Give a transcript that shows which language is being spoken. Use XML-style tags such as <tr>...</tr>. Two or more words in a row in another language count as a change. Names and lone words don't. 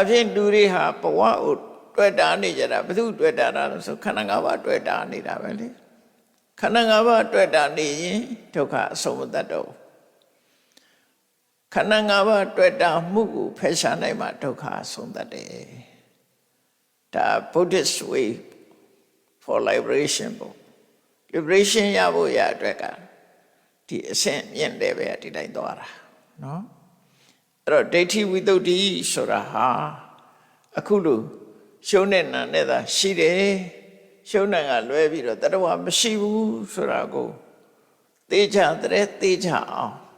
<my>ဖြင့်လူတွေဟာဘဝကိုတွေ့တာနေကြတာဘယ်သူတွေ့တာလဲဆိုခန္ဓာ၅ပါးတွေ့တာနေတာပဲလေခန္ဓာ ၅ပါးတွေ့တာနေရင်ဒုက္ခအဆုံးမတတ်တော့ခန္ဓာ၅ပါးတွေ့တာမှုကိုဖယ်ရှား နိုင်မှဒုက္ခအဆုံးတတ်တယ်ဒါ</my> <en>Buddhist way for liberation</en> <my>ပေါ့ liberation ရဖို့ရအတွက်ကဒီအဆင့်မြင့်တယ်ပဲဒီတိုင်းသွားတာနော်အဲ့တော့ဒိဋ္ဌိဝိတ္တုဒ္ဓိဆိုတာဟာအခုလိုရှုံးတဲ့နာနဲ့သာရှိတယ်ရှုံးတဲ့ကလွဲပြီးတော့တတဝမရှိဘူးဆိုတာကိုသိချတဲ့သိချအောင်</my>